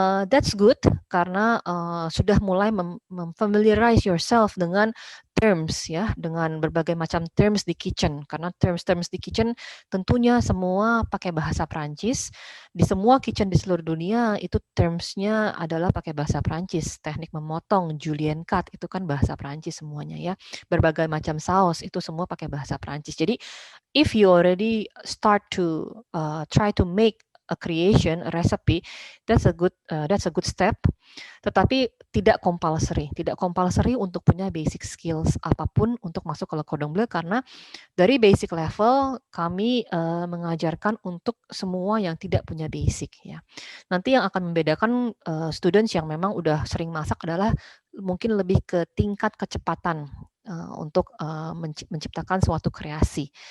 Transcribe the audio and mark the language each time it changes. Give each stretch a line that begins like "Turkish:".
English: That's good
Indonesian: karena sudah mulai
English: familiarize yourself
Indonesian: dengan terms ya, dengan berbagai macam terms di kitchen. Karena terms di kitchen tentunya semua pakai bahasa Prancis. Di semua kitchen di seluruh dunia itu terms-nya adalah pakai bahasa Prancis. Teknik memotong, julienne cut itu kan bahasa Prancis semuanya ya. Berbagai macam saus itu semua pakai bahasa Prancis. Jadi
English: if you already start to try to make a creation, a recipe, that's a good step.
Indonesian: Tetapi tidak compulsory untuk punya basic skills apapun untuk masuk ke Le Cordon Bleu karena dari basic level kami mengajarkan untuk semua yang tidak punya basic ya. Nanti yang akan membedakan students yang memang udah sering masak adalah mungkin lebih ke tingkat kecepatan untuk menciptakan suatu kreasi.